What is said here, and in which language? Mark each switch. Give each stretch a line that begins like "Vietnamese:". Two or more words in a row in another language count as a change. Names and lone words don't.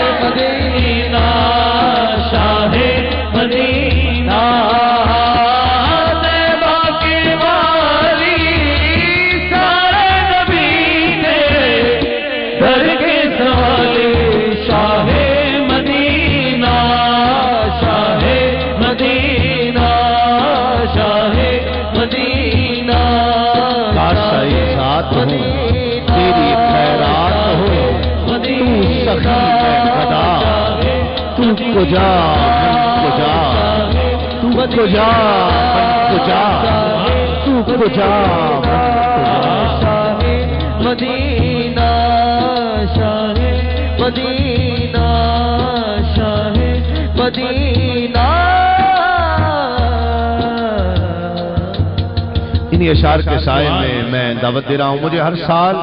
Urdu: مدینہ شاہ مدینہ طیبہ کی والی سارے نبی تیرے در کے سوالی شاہ مدینہ شاہ مدینہ شاہ مدینہ. کاش ساتھ ہوں تیری خیرات ہو تو سخی ہے خدا
Persian: تو کجا من کجا تو کجا من کجا تو کجا من کجا.
Urdu: مدینہ شاہ مدینہ شاہ مدینہ. انہی اشعار کے سائے میں دعوت دے رہا ہوں.